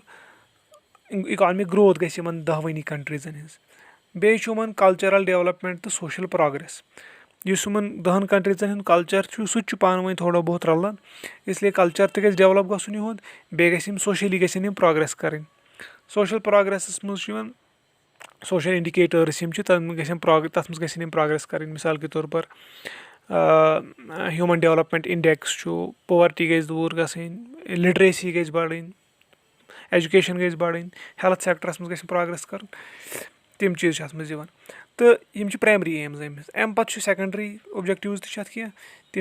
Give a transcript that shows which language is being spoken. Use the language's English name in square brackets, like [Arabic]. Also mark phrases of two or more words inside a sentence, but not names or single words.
[English] economic growth [Kashmiri] گژھِ یِمن 10 کنٹریٖزن ہٕنٛز بیٚیہِ چھُ یِمن [English] cultural development [Kashmiri] تہٕ [English] social progress [Kashmiri] یُس یِمن 10 کنٹریٖزن ہُنٛد کلچر چھُ سُہ تہِ چھُ پانہٕ ؤنۍ تھوڑا بہت رلان اسلیے کلچر تہِ گژھِ ڈیولپ گژھُن یِہُنٛد بیٚیہِ گژھِ یِم سوشلی گژھن یِم پروگریس کرٕنۍ [English] social progress [Kashmiri] منٛز چھُ یِوان [English] social indicators [Kashmiri] یِم چھِ تتھ منٛز گژھن یِم پروگریس کرٕنۍ [Urdu] مثال کے طور پر [English] human development index [Kashmiri] چھُ پوورٹی گژھِ دوٗر گژھٕنۍ لِٹریسی گژھِ بڑٕنۍ ایجوکیشن گژھِ بڑٕنۍ [English] health sectors [Kashmiri] منٛز گژھِ پروگریس کرُن تِم چیٖز چھِ اتھ منٛز یِوان تہٕ یِم چھِ [English] primary aims [Kashmiri] امہِ پتہٕ چھُ [English] secondary objectives [Kashmiri] تہِ چھِ اتھ کینٛہہ تِم